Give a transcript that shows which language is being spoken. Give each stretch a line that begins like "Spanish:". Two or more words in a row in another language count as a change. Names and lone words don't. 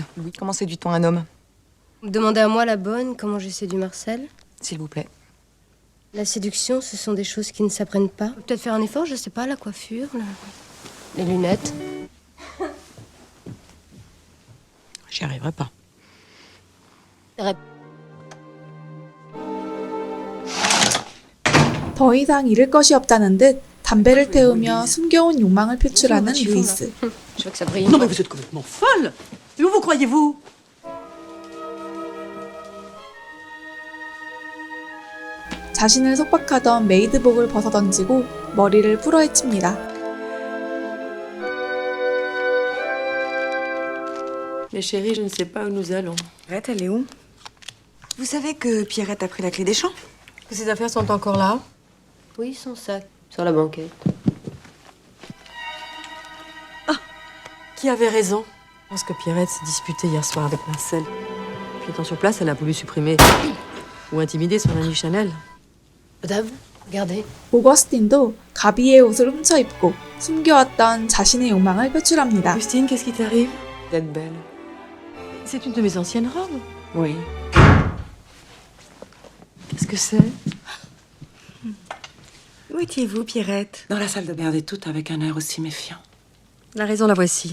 French: Louis, comment séduit-on un homme? Vous me demandez à moi, la bonne, comment j'ai séduit Marcel? S'il vous plaît. La séduction, ce sont des choses qui ne s'apprennent pas. Peut-être faire un effort, je sais pas, la coiffure, les lunettes. J'y arriverai pas.
Korean: 더 이상 잃을 것이 없다는 듯 담배를 태우며 숨겨온 욕망을 표출하는 루이스.
French: Je vois que ça brille. Non, mais vous êtes complètement folle! Mais où vous croyez-vous?
Korean: 자신을 속박하던 메이드복을 벗어던지고 머리를 풀어헤칩니다.
French: Mais chérie, je ne sais pas où nous allons. Pierrette, elle est où? Vous savez que Pierrette a pris la clé des champs? Que ces affaires sont encore là? Oui, son sac, sur la banquette. Qui avait raison? Je pense que Pierrette s'est disputée hier soir avec Marcel. Puis étant sur place, elle a voulu supprimer ou intimider son ami Chanel. Madame, regardez.
Korean: 오거스틴도 가비의 옷을 훔쳐 입고 숨겨왔던 자신의 욕망을 표출합니다.
French: Augustine, qu'est-ce qui t'arrive? D'être belle. C'est une de mes anciennes robes. Oui. Qu'est-ce que c'est? Où étiez-vous, Pierrette? Dans la salle de bain des toutes avec un air aussi méfiant. La raison, la voici.